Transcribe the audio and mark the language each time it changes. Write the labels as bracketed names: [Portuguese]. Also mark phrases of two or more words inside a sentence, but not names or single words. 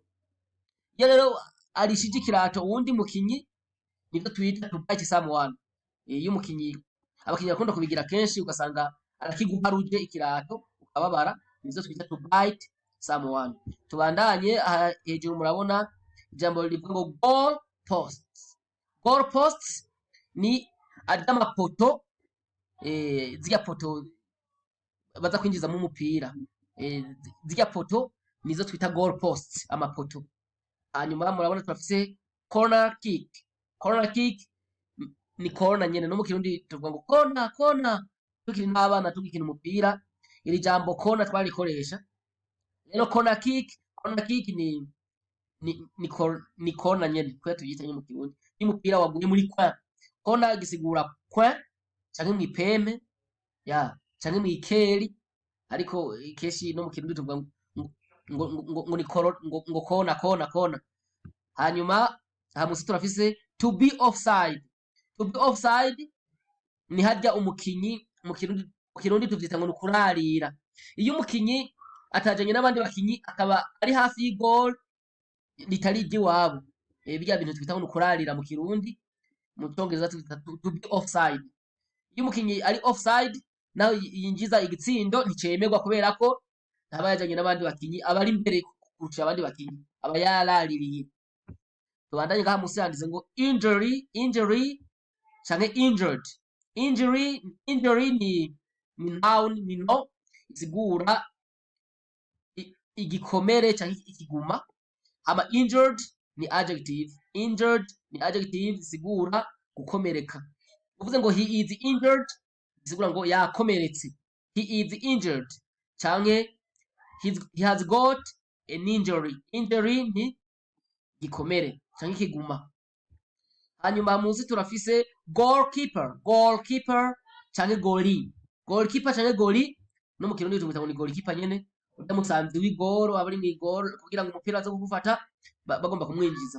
[Rundi] Iyo rero arishije ikirato uwundi mukinyi nivyo twita [English] to bite someone. [Rundi] Iyo umukinyi abakinyi bakunda kubigira kenshi ugasanga arakiguharuje ikirato ukababara, nivyo twita [English] to bite someone. [Rundi] Tubandanye hejuru murabona ijambo rivuga ngo [English] goal posts. Goal posts [Rundi] ni adamapoto, zirya poto baza kwinjiza mu mupira. Zirya poto nizo twita [English] goal posts, [Rundi] amapoto. Hanyuma murabona turafise [English] corner kick. Corner kick [Rundi] ni corner nyene, no mu Kirundi tuvuga ngo corner. Tukiri n'abana tugikina umupira iri jambo corner twarikoresha. Rero [English] corner kick [Rundi] ni corner nyene kwe tuyita mu Kirundi. Iyo umupira waguye muri coin. Corner gisigura coin canke mwipeme canke mwikeri, ariko keshi no mu Kirundi tuvuga ngo ni corner. Hanyuma aha musi turafise [English] to be offside. To be offside [Rundi] ni harya umukinyi mu Kirundi tuvyita ngo nukurarira. Iyo umukinyi atajanye n'abandi bakinyi akaba ari hafi y'igol ritari iry'iwabo. Birya bintu twita ngo nukurarira mu Kirundi, mu Congereza twita [English] to be offside. [Rundi] Iyo umukinyi ari offside naho yinjiza igitsindo nticemerwa kubera ko ntaba yajanye n'abandi bakinyi, aba ari imbere kurusha abandi bakinyi, aba yaraririye. Tubandanye ngaha musi handitse ngo injury canke injured. Injury ni noun, ni no isigura igikomere canke ikiguma. Hama injured ni adjective. Injured ni adjective isigura gukomereka. Uvuze ngo [English] he is injured [Rundi] isigura ngo yakomeretse. [English] He is injured canke he has got an injury. [Rundi] Injury ni gikomere canke ikiguma. Hanyuma munsi turafise goalkeeper canke goalie. Goalkeeper canke goalie no mu Kirundi tubita ngo ni goalkeeper nyene. Urya musanzi w'igoro aba ari mw'igoro kugira ngo umupira aze kugufata bagomba kumwinjiza.